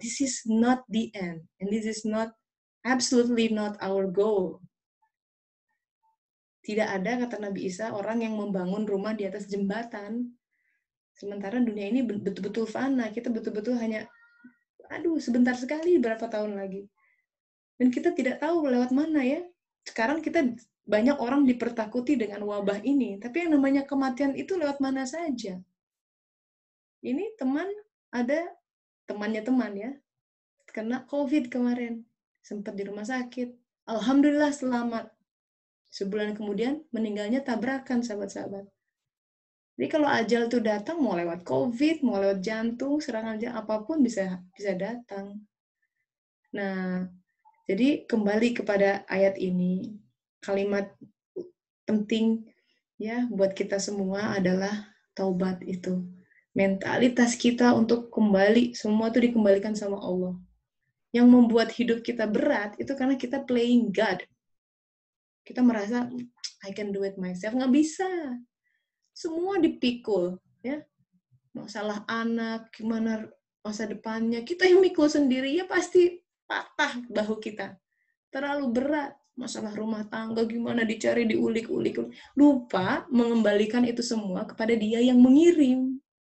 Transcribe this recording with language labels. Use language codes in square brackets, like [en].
[en] This is not the end, and this is not absolutely not our goal. [id] Tidak ada, kata Nabi Isa, orang yang membangun rumah di atas jembatan. Sementara dunia ini betul-betul fana. Kita betul-betul hanya, sebentar sekali, berapa tahun lagi. Dan kita tidak tahu lewat mana ya. Sekarang kita banyak orang dipertakuti dengan wabah ini. Tapi yang namanya kematian itu lewat mana saja. Ini ada temannya teman ya. Kena COVID kemarin. Sempat di rumah sakit. Alhamdulillah selamat. Sebulan kemudian meninggalnya tabrakan, sahabat-sahabat. Jadi kalau ajal itu datang, mau lewat COVID, mau lewat jantung, serangan jantung, apapun bisa datang. Nah, jadi kembali kepada ayat ini, kalimat penting ya buat kita semua adalah taubat itu. Mentalitas kita untuk kembali, semua itu dikembalikan sama Allah. Yang membuat hidup kita berat itu karena kita [en] playing God. [id] Kita merasa, [en] I can do it myself. [id] Nggak bisa. Semua dipikul. Ya, masalah anak, gimana masa depannya, kita yang mikul sendiri, ya pasti patah bahu kita. Terlalu berat. Masalah rumah tangga, gimana dicari, diulik-ulik. Lupa mengembalikan itu semua kepada Dia yang mengirim.